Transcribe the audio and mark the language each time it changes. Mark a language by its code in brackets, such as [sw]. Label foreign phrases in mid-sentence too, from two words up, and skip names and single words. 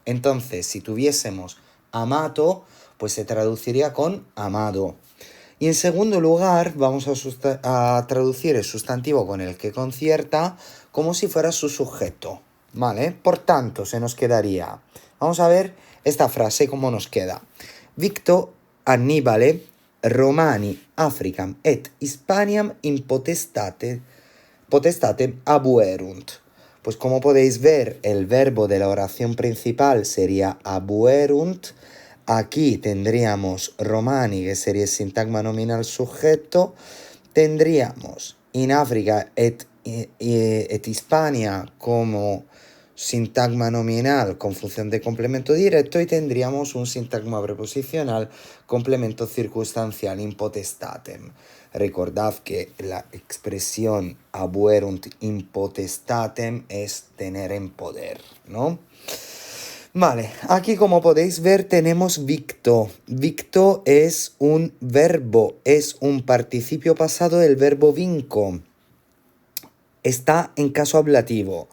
[es] Entonces, si tuviésemos amato, pues se traduciría con amado. Y en segundo lugar, vamos a traducir el sustantivo con el que concierta como si fuera su sujeto, ¿vale? Por tanto, se nos quedaría... Vamos a ver esta frase cómo nos queda. [la] Victo Annibale Romani Africam et Hispaniam in potestatem abuerunt. [es] Pues como podéis ver, el verbo de la oración principal sería abuerunt. Aquí tendríamos Romani, que sería el sintagma nominal sujeto. Tendríamos [la] in Africa et Hispania [es] como sintagma nominal con función de complemento directo y tendríamos un sintagma preposicional complemento circunstancial [la] in potestatem. [es] Recordad que la expresión [la] abuerunt in potestatem [es] es tener en poder, ¿no? Vale, aquí como podéis ver tenemos victo. Victo es un verbo, es un participio pasado del verbo vinco. Está en caso ablativo.